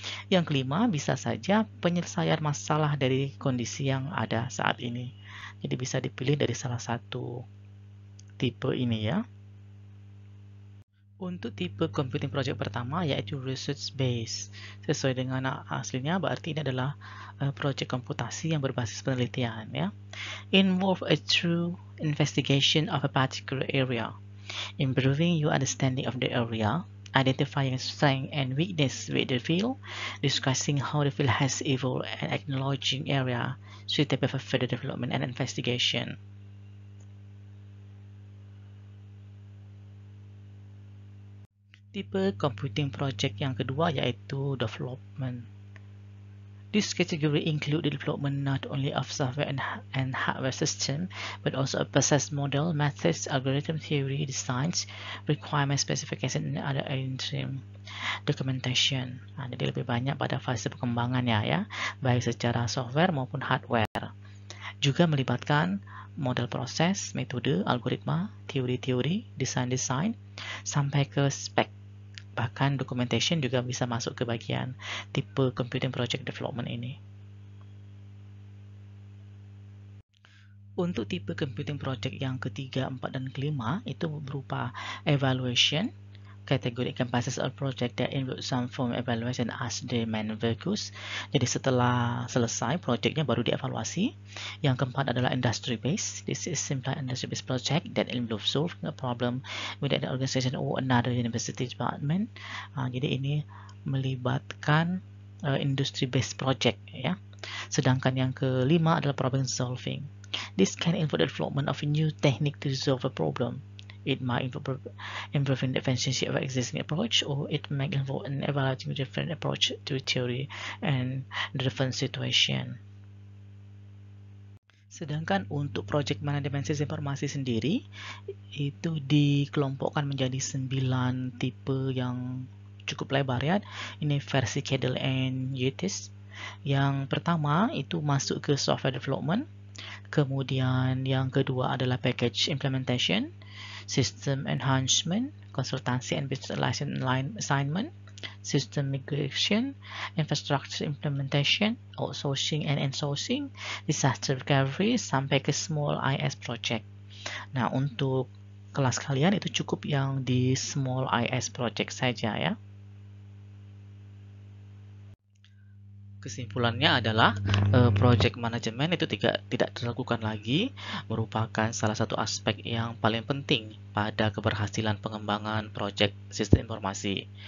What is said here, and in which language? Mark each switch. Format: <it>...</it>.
<id>Yang kelima bisa saja penyelesaian masalah dari kondisi yang ada saat ini. Jadi bisa dipilih dari salah satu tipe ini ya. Untuk tipe computing project pertama yaitu research based. Sesuai dengan aslinya berarti ini adalah project komputasi yang berbasis penelitian ya.</id> <en>Involve a true investigation of a particular area, improving your understanding of the area, identifying strength and weakness with the field, discussing how the field has evolved, and acknowledging area suitable for further development and investigation.</en> <id>Tipe computing project yang kedua yaitu development.</id> <en>This category includes the development not only of software and hardware system, but also a process model, methods, algorithm theory, designs, requirement specification, and other interim documentation.</en> <id>Jadi lebih banyak pada fase pengembangannya ya, baik secara software maupun hardware. Juga melibatkan model proses, metode, algoritma, teori-teori, desain-desain, sampai ke spek. Bahkan documentation juga bisa masuk ke bagian tipe computing project development ini. Untuk tipe computing project yang ketiga, empat, dan kelima itu berupa evaluation.</id> <en>Kategori encompasses a project that includes some form of evaluation as the main focus.</en> <id>Jadi setelah selesai projectnya baru dievaluasi. Yang keempat adalah industry based.</id> <en>This is simply industry based project that involves solving a problem within an organization or another university department.</en> <id>Jadi ini melibatkan industry based project ya. Sedangkan yang kelima adalah problem solving.</id> <en>This can involve the development of a new technique to solve a problem. It might involve improving the efficiency of existing approach, or it might involve an evaluating different approach to theory and different situation.</en> <id>Sedangkan untuk project manajemen sistem informasi sendiri itu dikelompokkan menjadi 9 tipe yang cukup lebar ya. Ini versi Cadell and Yates. Yang pertama itu masuk ke software development. Kemudian yang kedua adalah package implementation, system enhancement, consultancy and business license assignment, system migration, infrastructure implementation, outsourcing and insourcing, disaster recovery, sampai ke small IS project. Nah, untuk kelas kalian itu cukup yang di small IS project saja ya. Kesimpulannya adalah project management itu tidak diragukan lagi, merupakan salah satu aspek yang paling penting pada keberhasilan pengembangan project sistem informasi.</id>